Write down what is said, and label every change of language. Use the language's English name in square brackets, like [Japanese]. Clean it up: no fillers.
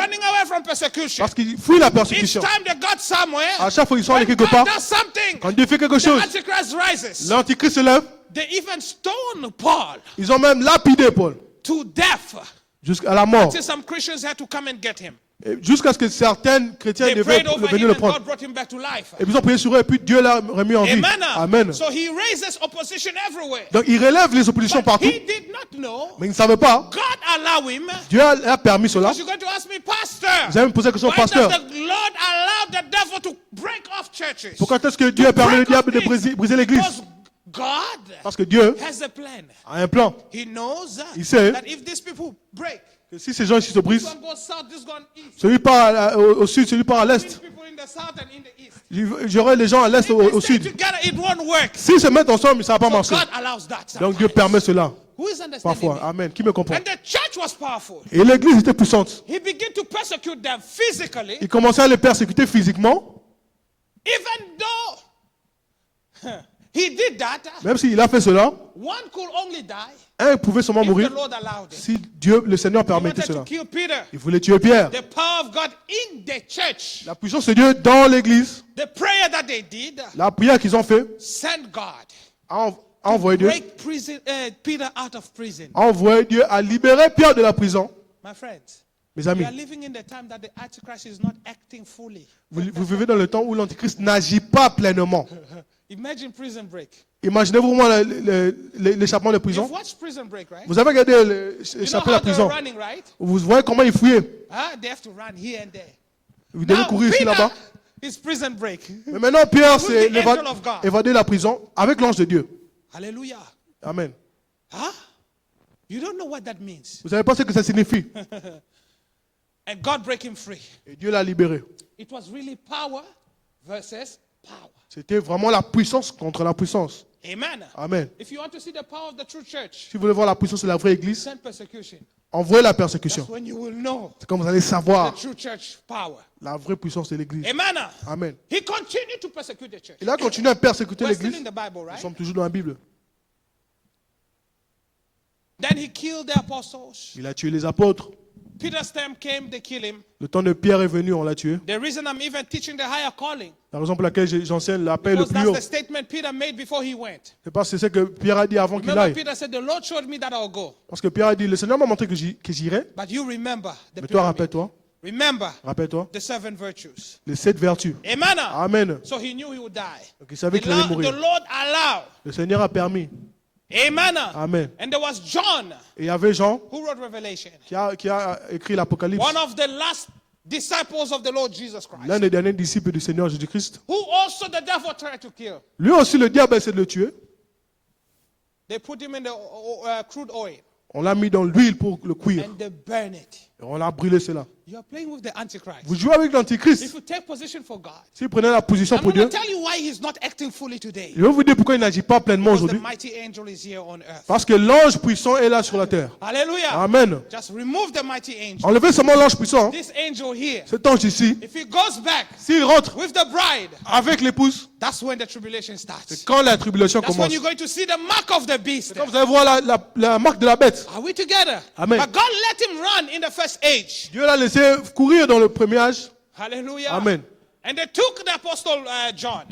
[English] running away from persecution. [French] parce qu'ils fuient la [English] Each [French] persécution. [English] time they got somewhere, [French] À chaque fois qu'ils sont allés [English] when [French] quelque [English] God [French] part, [English] does something, [French] quand Dieu fait quelque [English] the [French] chose, [English] Antichrist rises. [French] l'antichrist se lève. [English] They even stone Paul [French] Ils ont même lapidé Paul [English] to death. [French] jusqu'à la mort. [English] Till some Christians had to come and get him. [French] Et jusqu'à ce que certains chrétiens [English] They [French] devaient [English] prayed over [French] venir [English] him [French] le [English] and [French] prendre. [English] God brought him back to life. [French] Et puis ils ont prié sur eux et puis Dieu l'a remis en vie. [English] Amen. [French] Amen. [English] So he raises opposition everywhere. [French] Donc il relève les oppositions [English] But [French] partout, [English] he did not know. [French] mais il ne savait pas. [English] God allow him. [French] Dieu a permis cela. [English] Because you're going to ask me, Pastor, [French] Vous allez me poser la question, [English] why does [French] pasteur. [English] the Lord allow the devil to break off churches? [French] Pourquoi est-ce que Dieu a permis le diable de briser l'église? [English] Because God [French] Parce que Dieu [English] has a plan. [French] a un plan. [English] He knows [French] Il sait [English] that if these people break, [French] que si ces gens ici se [English] this [French] brisent, [English] one goes south, this one east. [French] celui part au sud, celui part à [English] These [French] l'est. [English] people in the south and in the east. [French] J'aurai les gens à l'est, [English] If [French] au [English] they stay [French] sud. [English] together, it won't work. [French] S'ils se mettent ensemble, ça ne va pas [English] So [French] marcher. [English] God allows that. [French] Donc Dieu [English] sometimes. [French] permet cela. [English] Who is understanding [French] Parfois. [English] me? [French] Amen. Qui me comprend? [English] And the church was powerful. [French] Et l'église était puissante. [English] He began to persecute them physically, [French] Il commençait à les persécuter physiquement. [English] even though he did that. [French] Même s'il a fait cela, [English] One could only die [French] un pouvait seulement [English] if the [French] mourir [English] Lord allowed it. [French] si Dieu, le Seigneur [English] He [French] permettait [English] wanted to [French] cela. [English] kill Peter. [French] Il voulait tuer Pierre. [English] The power of God in the church. [French] La puissance de Dieu dans l'église, [English] The prayer that they did [French] la prière qu'ils ont fait, [English] sent God [French] a envoyé Dieu, [English] break Peter out of prison. [French] a envoyé Dieu à libérer Pierre de la prison. [English] My friends, [French] Mes [English] we [French] amis, [English] are living in the time that the Antichrist is not acting fully. [French] vous vivez dans le temps où l'Antichrist n'agit pas pleinement. [English] Imagine Prison Break. [French] Imaginez-vous vraiment l'échappement de [English] You've [French] prison. [English] watched Prison Break, right? [French] Vous avez regardé [English] You know [French] l'échappée de la [English] how they're [French] prison. [English] running, right? [French] Vous voyez comment il fouillait. [English] They have to run here and there. [French] Vous devez [English] Now, [French] courir ici [English] Peter [French] là-bas. [English] is Prison Break. [French] Mais maintenant, Pierre [English] Who's [French] s'est [English] the angel of God? [French] évadé de la prison avec l'ange de Dieu. [English] Hallelujah. [French] Amen. Huh? [English] You don't know what that means. [French] Vous savez pas ce que ça signifie. [English] And God break him free. [French] Et Dieu l'a libéré. [English] It was really power versus power. [French] C'était vraiment la puissance contre la puissance. [English] Amen. [French] Amen. [English] If you want to see the power of the true church, [French] Si vous voulez voir la puissance de la vraie église, [English] send persecution. [French] envoyez la persécution. [English] That's when you will know [French] C'est comme vous allez [English] the [French] savoir [English] true church power. [French] la vraie puissance de l'église. [English] Amen. [French] Amen. [English] He continued to persecute the church. [French] Il a continué à persécuter [English] We're still [French] l'église. [English] in the Bible, [French] Nous [English] right? [French] sommes toujours dans la Bible. [English] Then he killed the apostles. [French] Il a tué les apôtres. [English] Peter's time came, they killed him. [French] Le temps de Pierre est venu, on l'a tué. [English] The reason I'm even teaching the higher calling, [French] La raison pour laquelle j'enseigne l'appel le [English] because [French] plus [English] that's [French] haut, [English] the statement Peter made before he went. [French] c'est parce que c'est ce que Pierre a dit avant qu'il [English] Remember, [French] aille. [English] Peter said, the Lord showed me that I'll go. [French] Parce que Pierre a dit, le Seigneur m'a montré que j'irai. [English] But you remember the [French] Mais toi, [English] pyramid. [French] rappelle-toi, [English] Remember [French] rappelle-toi, [English] the 7 virtues. [French] les 7 vertus. [English] Amen. [French] Amen. [English] So he knew he would die. [French] Donc il savait [English] The [French] qu'il allait [English] Lord [French] mourir. [English] allowed [French] Le Seigneur a permis [English] Amen. [French] Amen. [English] And there was John [French] Et il y avait Jean [English] who wrote Revelation. [French] qui a écrit l'Apocalypse. [English] One of the last disciples of the Lord Jesus Christ. [French] L'un des derniers disciples du Seigneur Jésus-Christ. [English] Who also the devil tried to kill. [French] Lui aussi, le diable essaie de le tuer. [English] They put him in the crude oil [French] On l'a mis dans l'huile pour le cuire. [English] and they burn it. [French] Et on a brûlé cela. [English] You are playing with the Antichrist. [French] Vous jouez avec l'Antichrist. [English] If you take position for God, [French] Si vous prenez la position [English] I'm [French] pour [English] going [French] Dieu, [English] to tell you why he's not acting fully today. [French] je vais vous dire pourquoi il n'agit pas pleinement [English] Because the [French] aujourd'hui. [English] mighty angel is here on earth. [French] Parce que l'ange puissant est là sur la terre. [English] Hallelujah. [French] Amen. [English] Just remove the mighty angel. [French] Enlevez seulement l'ange puissant. [English] This angel here, [French] Cet ange ici, [English] if he goes back [French] s'il rentre [English] with the bride, [French] avec l'épouse, [English] that's when the tribulation starts. [French] quand la tribulation [English] That's when [French] commence, [English] you're going to see the mark of the beast. [French] quand vous allez voir la marque de la bête, [English] Are we together? [French] Amen. [English] But God let him run in the first age. [French] Dieu l'a laissé courir dans le premier âge. [English] Hallelujah. [French] Amen. [English] And they took the apostle John.